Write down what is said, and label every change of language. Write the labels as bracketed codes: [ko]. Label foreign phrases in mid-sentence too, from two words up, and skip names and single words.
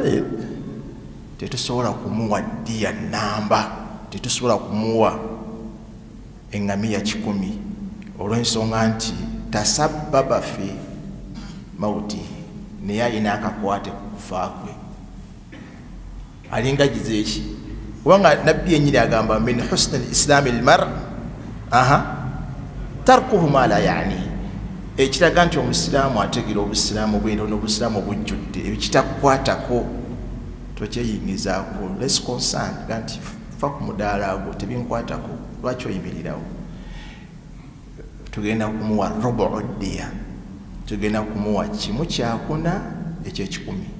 [lg] Tetusobola kumuwa ddiya nnamba, tetusobola kumuwa eŋŋamiya 10 olw'ensonga nti [ar] تسبب في موته, [lg] naye alina akakwate ku kufa kwe. Alinga gizeeki kubanga nabbi yennyini agamba [ar] من حسن إسلام المرء تركه ما لا يعنيه, [lg] ekiraga nti omusiraamu ategeera obusiraamu bwe n'obusiraamu obujjudde ebikitakwatako tokyeyingizaako. [en] Less concerned [lg] nti fa ku mudaala gwo tebinkwatako, lwaki oyimirirawo? Tugenda kumuwa rubu ddiya, tugenda kumuwa 1/4 eky'ekikumi.